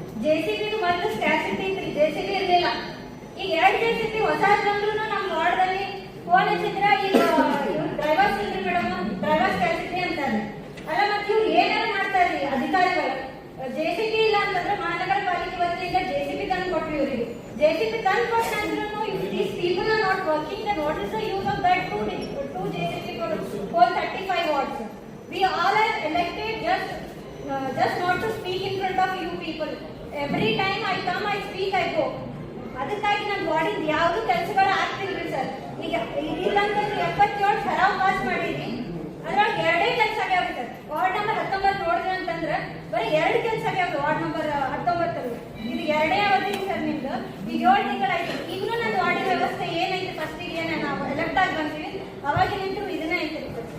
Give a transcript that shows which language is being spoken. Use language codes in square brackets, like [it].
[kn] JCB ಮೊದಲು ಸ್ಕ್ಯಾಸಿಟಿ ಇತ್ತು, JCB ಇರಲಿಲ್ಲ. ಈಗ 2 JCB ಹೊಸ ಬಂದ್ರು ನಮ್ಮ ವಾರ್ಡ್ದಲ್ಲಿ ಫೋನ್ ಹಚ್ಚಿದ್ರೆ ಈಗ ಡ್ರೈವರ್ಸ್ ಇಲ್ರಿ ಮೇಡಮ್, ಡ್ರೈವರ್ಸ್ ಸ್ಕ್ಯಾಸಿಟಿ ಅಂತಾರೆ. ಅಲ್ಲ ಮತ್ತೆ ಇವ್ರು ಏನಾರು ಮಾಡ್ತಾ ಇದ್ರಿ ಅಧಿಕಾರಿಗಳು. JCB ಇಲ್ಲ ಅಂತಂದ್ರೆ ಮಹಾನಗರ ಪಾಲಿಕೆ ವತಿಯಿಂದ JCB ತಂದು ಕೊಟ್ರಿ ಇವರಿಗೆ. [en] JCB [kn] ತಂದು ಕೊಟ್ಟಂದ್ರೂ [en] these people are not working. Then what is the use of that 2 JCB for 35 wards? We all are elected just not to speak in front of you people. Every time I come, I speak, I go. [kn] ಅದಕ್ಕಾಗಿ ನನ್ನ ಬಾಡಿಗೆ ಯಾವುದು ಕೆಲಸಗಳು ಆಗ್ತಿಲ್ರಿ sir. ಈಗ ಇಲ್ಲಂತಂದ್ರೆ 77 ಸರಾವ್ pass ಮಾಡಿದ್ವಿ, ಅದ್ರೊಳಗೆ 2 ಕೆಲಸ ಆಗ್ಯಾವ್ರಿ sir. Ward number 19 ನೋಡಿದ್ರಿ ಅಂತಂದ್ರೆ ಬರೀ 2 ಕೆಲಸ ಆಗ್ಯಾವ್ರಿ ವಾರ್ಡ್ ನಂಬರ್ 19. ಇದು 2ನೇ ಅವಧಿ ಸರ್ ನಿಮ್ದು. ಈಗ 7 ತಿಂಗಳಾಯ್ತು, ಇನ್ನೂ ನನ್ನ ವಾರ್ಡಿನ ವ್ಯವಸ್ಥೆ ಏನೈತೆ, ಫಸ್ಟಿಗೆ ನಾವು ಎಲೆಕ್ಟ್ ಆಗಿ ಬಂತೀವಿ ಅವಾಗ ನಿಂತರು ಇದನ್ನೇ ಐತೆ ಸರ್.